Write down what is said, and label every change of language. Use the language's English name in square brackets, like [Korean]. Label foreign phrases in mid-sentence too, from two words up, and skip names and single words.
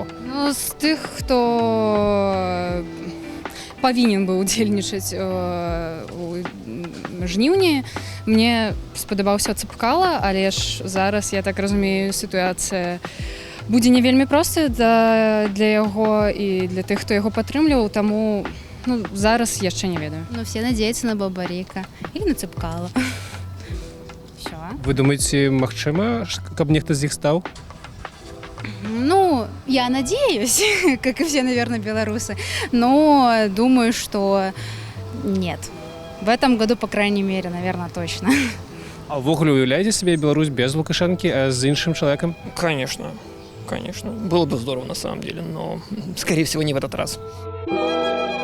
[Belarusian] Ну, з тых, хто павінен быў удзельнічаць у жніўні, мне спадабаўся Цепкало, але ж зараз, я так разумею, сітуацыя будзе не вельмі простая для яго і для тых, хто яго падтрымліваў, таму зараз яшчэ не ведаю. [Russian] Ну, все надеются на Бабарика или на Цепкало. Все. [Belarusian] Вы думаеце, магчыма, каб нехта з іх стаў? [Russian] Ну, я надеюсь, как и все, наверное, белорусы, но думаю, что нет. В этом году, по крайней мере, наверное, точно. [Belarusian] А ўвогуле уяўляеце сабе Беларусь без Лукашэнкі, а з іншым чалавекам? [Russian] Конечно. Было бы здорово на самом деле, но, скорее всего, не в этот раз.